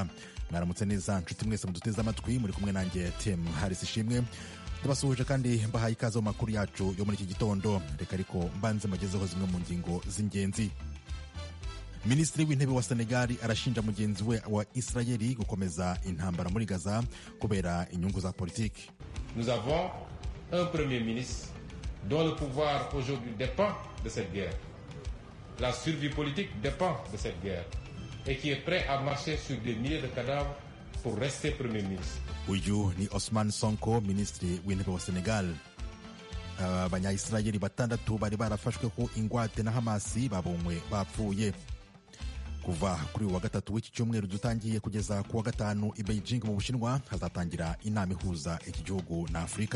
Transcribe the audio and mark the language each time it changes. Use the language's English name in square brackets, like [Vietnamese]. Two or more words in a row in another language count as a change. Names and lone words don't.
[Kinyarwanda] Mwaramutse neza nshuti mwese muduteze amatwi, muri kumwe nanjye Tim Harris Ishimwe. Ndabasuhuje kandi mbahaye ikaze mu makuru yacu yo muri iki gitondo. Reka ariko mbanze magezeho zimwe mu ngingo z'ingenzi. Minisitiri w'intebe wa Senegal arashinja mugenzi we wa Israeli gukomeza intambara muri Gaza kubera inyungu za politiki. [French] Nous avons un premier ministre dont le pouvoir aujourd'hui dépend de cette guerre. La survie politique dépend de cette guerre et qui est prêt à marcher sur des milliers de cadavres pour rester premier ministre. [Kinyarwanda] Uyu ni Ousmane Sonko, minisitiri w'intebe wa Senegal. Abanya-Israeli batandatu bari barafashweho ingwate na Hamasi babonywe bapfuye. Kuva kuri wa gatatu w'iki cyumweru dutangiye kugeza ku wa gatanu i Beijing mu Bushinwa hazatangira inama ihuza iki gihugu na Afurika.